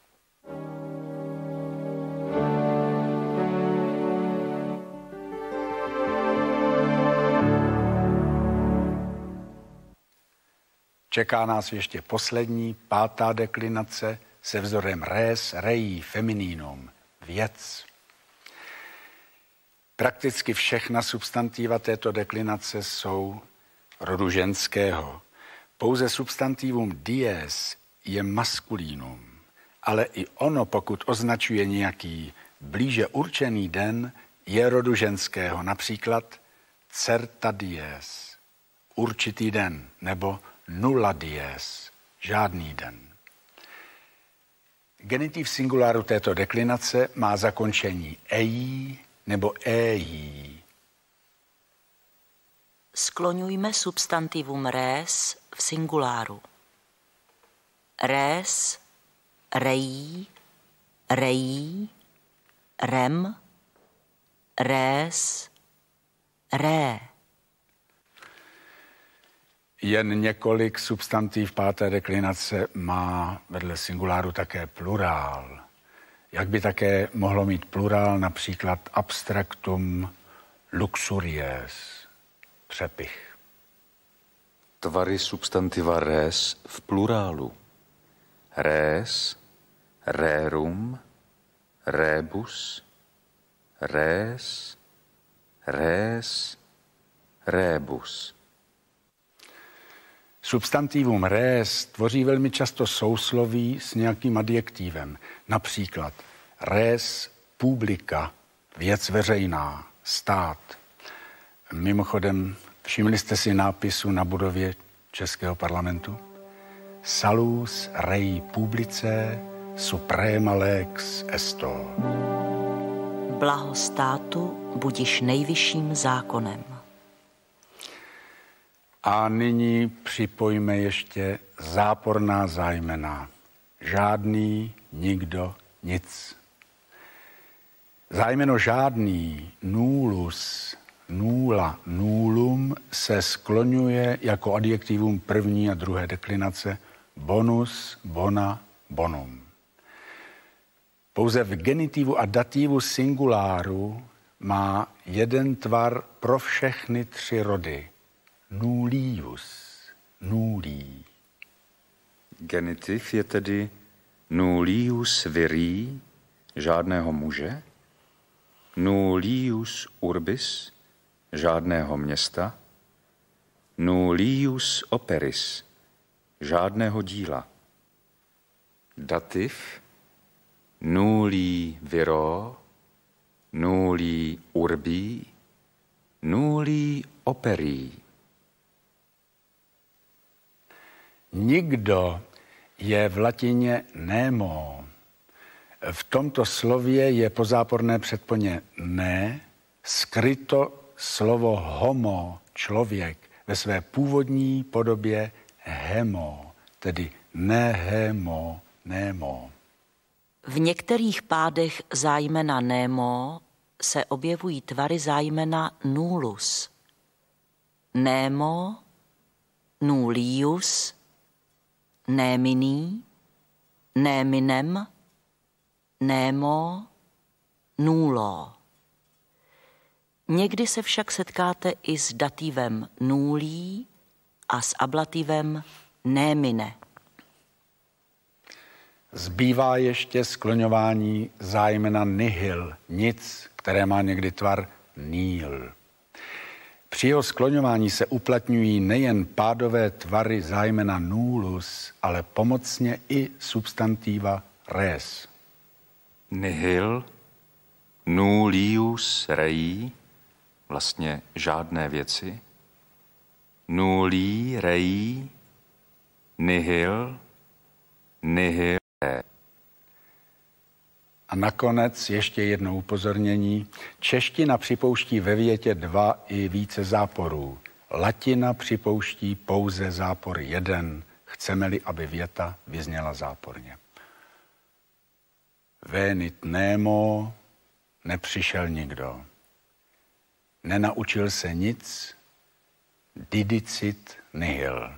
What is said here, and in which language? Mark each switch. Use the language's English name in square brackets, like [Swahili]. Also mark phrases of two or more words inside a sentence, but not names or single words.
[Czech] Čeká nás ještě poslední, 5. deklinace se vzorem [Latin] res, rei, [Czech] femininum, věc. Prakticky všechna substantiva této deklinace jsou rodu ženského. Pouze substantivum dies je maskulínum, ale i ono, pokud označuje nějaký blíže určený den, je rodu ženského. Například [Latin] certa dies, [Czech] určitý den, nebo [Latin] nulla dies, [Czech] žádný den. Genitiv singuláru této deklinace má zakončení ei nebo ei. Skloňujme substantivum res v singuláru. [Latin] Res, rei, rei, rem, res, ré. [Czech] Jen několik substantiv 5. deklinace má vedle singuláru také plurál. Jak by také mohlo mít plurál například abstraktum luxuries, přepich. Tvary substantiva res v plurálu. [Latin] Res, rerum, rebus, res, res, rebus. [Czech] Substantivum res tvoří velmi často sousloví s nějakým adjektivem. Například [Latin] res publica, [Czech] věc veřejná, stát. Mimochodem, všimli jste si nápisu na budově Českého parlamentu? [Latin] Salus rei publicae suprema lex esto. [Czech] Blaho státu budiš nejvyšším zákonem. A nyní připojme ještě záporná zájmena. Žádný, nikdo, nic. Zájmeno žádný, [Latin] nullus, nulla, nullum [Czech] se skloňuje jako adjektivum 1. a 2. deklinace [Latin] bonus, bona, bonum. [Czech] Pouze v genitivu a dativu singuláru má jeden tvar pro všechny 3 rody. [Latin] Nullius, nulli. [Czech] Genitiv je tedy [Latin] nullius viri, [Czech] žádného muže, [Latin] nullius urbis, [Czech] žádného města, [Latin] nullius operis, [Czech] žádného díla. Dativ [Latin] nulli viro, nulli urbi, nulli operi. [Czech] Nikdo je v latině nemo. V tomto slově je pozáporné předponě ne, skryto slovo homo, člověk, ve své původní podobě hemo, tedy nehemo, nemo. V některých pádech zájmena nemo se objevují tvary zájmena nullus. [Latin] Nemo, nullius, néminý, néminem, némo, nulo. [Czech] Někdy se však setkáte i s dativem nulí a s ablativem némine. Zbývá ještě skloňování zájmena nihil, nic, které má někdy tvar Níl. Při jeho skloňování se uplatňují nejen pádové tvary zájmena nulus, ale pomocně i substantiva res. [Latin] Nihil, nullius rei, [Czech] vlastně žádné věci. [Latin] Nulli rei, nihil, nihil re. [Czech] A nakonec ještě jedno upozornění. Čeština připouští ve větě 2 i více záporů. Latina připouští pouze zápor 1, chceme-li, aby věta vyzněla záporně. [Latin] Venit nemo, [Czech] nepřišel nikdo. Nenaučil se nic, [Latin] didicit nihil.